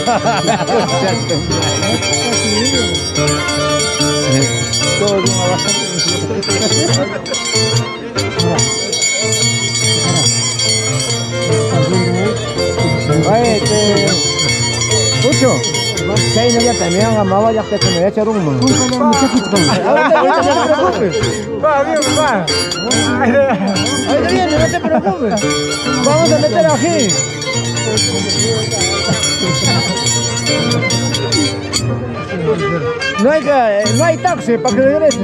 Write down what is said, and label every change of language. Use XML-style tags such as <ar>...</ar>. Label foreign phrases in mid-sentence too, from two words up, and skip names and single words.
<id>Baik, Pucho. Saya ini ya también mau banyak teman ya cari rumah.</id> <es>Va bien, va. Ahí bien, no te preocupes. Vamos a meter aquí. No hay taxi para que regrese.</es>